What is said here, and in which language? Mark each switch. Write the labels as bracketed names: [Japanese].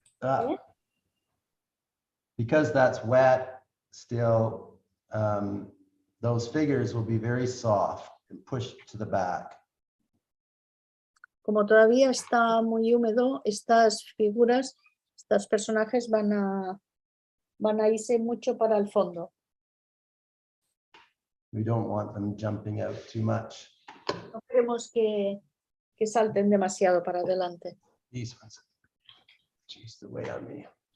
[English] uh, because that's wet still, those figures will be very soft and pushed to the back. [Spanish] Como todavía está muy húmedo, estas figuras, estos personajes van a irse mucho para el fondo. [English] We don't want them jumping out too much. [Spanish] No queremos que salten demasiado para adelante. [English] These ones, geez, the way on me.